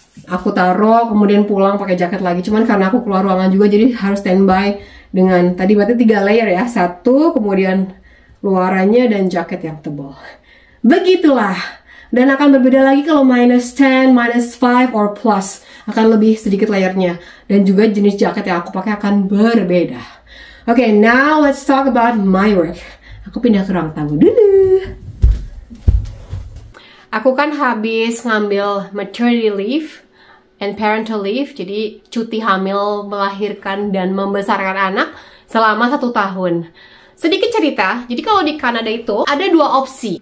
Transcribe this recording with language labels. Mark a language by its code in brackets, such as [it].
[id] Aku taruh kemudian pulang pakai jaket lagi. Cuman karena aku keluar ruangan juga jadi harus standby dengan tadi berarti 3 layer ya. 1, kemudian luarannya dan jaket yang tebal. Begitulah. Dan akan berbeda lagi kalau minus 10, minus 5, [en] or plus. [id] Akan lebih sedikit layernya. Dan juga jenis jaket yang aku pakai akan berbeda. [en] Okay, now let's talk about my work. [id] Aku pindah ke ruang tamu dulu. Aku kan habis ngambil [en] maternity leave and parental leave. [id] Jadi cuti hamil, melahirkan, dan membesarkan anak selama 1 tahun. Sedikit cerita, jadi kalau di Kanada itu ada 2 opsi.